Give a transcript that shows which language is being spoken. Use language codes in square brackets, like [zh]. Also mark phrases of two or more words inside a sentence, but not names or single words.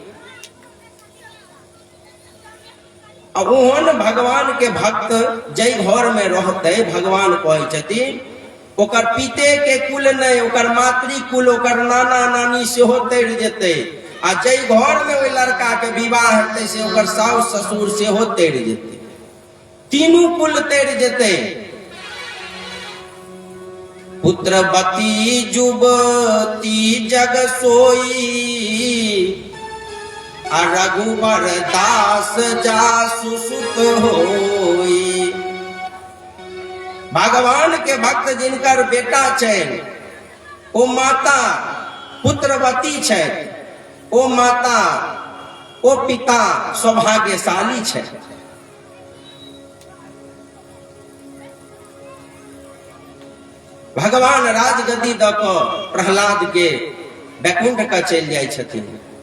[mai] ओहन भगवान के भक्त जय घर में रहते, भगवान कहै छथिन ओकर पिते के कुल नहीं, ओकर मातृ कुल, ओकर नाना नानी सेहो तर जेते। आ जय घर में ओइ लड़का के विवाह हेतै से ओकर साउस ससुर सेहो तर जेते, तीनों कुल तर जेते। [awa] पुत्रवती जुबती जग सोई, आ रघुवर दास जासु सुत होई। [mai] भगवान के भक्त जिनकर बेटा छनि, ओ माता पुत्रवती छथि, ओ माता ओ पिता सौभाग्यशाली छथि। भगवान राजगद्दी दऽ कऽ प्रहलाद के बैकुंठ का चलि जाइ छथिन।